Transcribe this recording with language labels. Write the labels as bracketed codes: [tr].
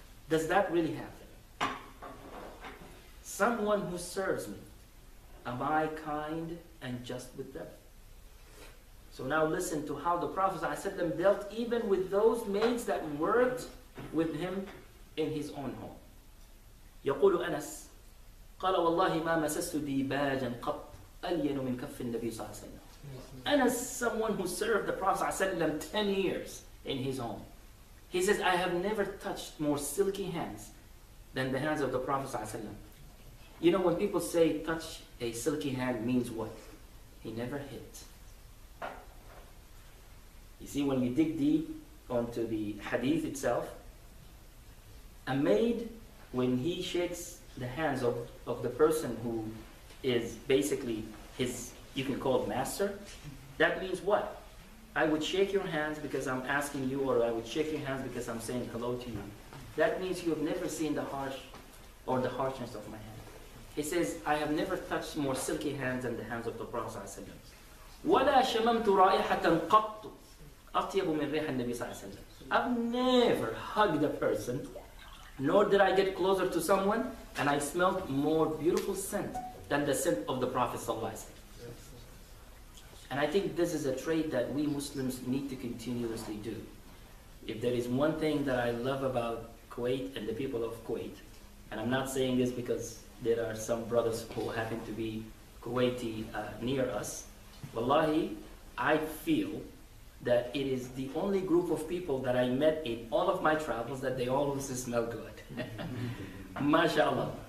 [en] Does that really happen? Someone who serves me, am I kind and just with them? So now listen to how the Prophet ﷺ dealt even with those maids that worked with him in his own home. [ar] يقول أنس قال والله ما مسست ديباجا قط ألين من كف النبي صلى الله عليه وسلم. [en] And as someone who served the Prophet ﷺ 10 years in his home, he says, I have never touched more silky hands than the hands of the Prophet ﷺ. You know, when people say touch a silky hand means what? He never hit. You see, when we dig deep onto the hadith itself, a maid, when he shakes the hands of the person who is basically his, you can call it master, that means what? I would shake your hands because I'm asking you, or I would shake your hands because I'm saying hello to you. That means you have never seen the harsh or the harshness of my hand. He says, I have never touched more silky hands than the hands of the Prophet ﷺ. [ar] وَلَا شَمَمْتُ رَائِحَةً قَطُّ أَطْيَبُ مِنْ رِيحِ النَّبِي صلى الله عليه وسلم. [en] I've never hugged a person, nor did I get closer to someone, and I smelled more beautiful scent than the scent of the Prophet sallallahu alaihi wasallam. And I think this is a trait that we Muslims need to continuously do. If there is one thing that I love about Kuwait and the people of Kuwait, and I'm not saying this because there are some brothers who happen to be Kuwaiti near us, wallahi, I feel that it is the only group of people that I met in all of my travels that they always smell good. MashaAllah.